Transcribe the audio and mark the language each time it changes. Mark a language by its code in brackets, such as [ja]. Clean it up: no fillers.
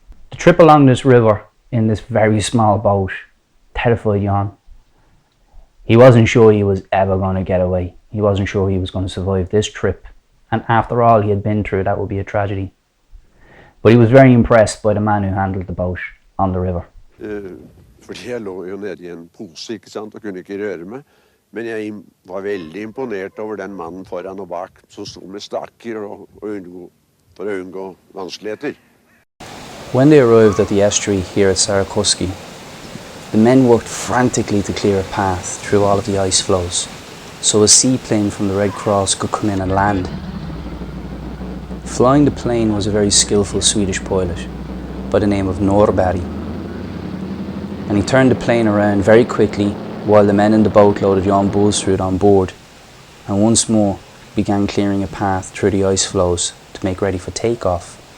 [en] The trip along this river in this very small boat terrified Jan. He wasn't sure he was ever going to get away. He wasn't sure he was going to survive this trip. And after all he had been through, that would be a tragedy. But he was very impressed by the man who handled the boat on the river. [no] Fordi jeg lå jo nede I en pose, ikke sant, og kunne ikke røre meg. Men jeg var veldig imponert over den mannen foran og bak, som stod med stakker for å unngå vanskeligheter. [en] When they arrived at the estuary here at Sarakoski, the men worked frantically to clear a path through all of the ice floes, so a seaplane from the Red Cross could come in and land. Flying the plane was a very skillful Swedish pilot by the name of Norberg, and he turned the plane around very quickly while the men in the boat loaded Jan Bulstrud on board and once more began clearing a path through the ice floes to make ready for takeoff.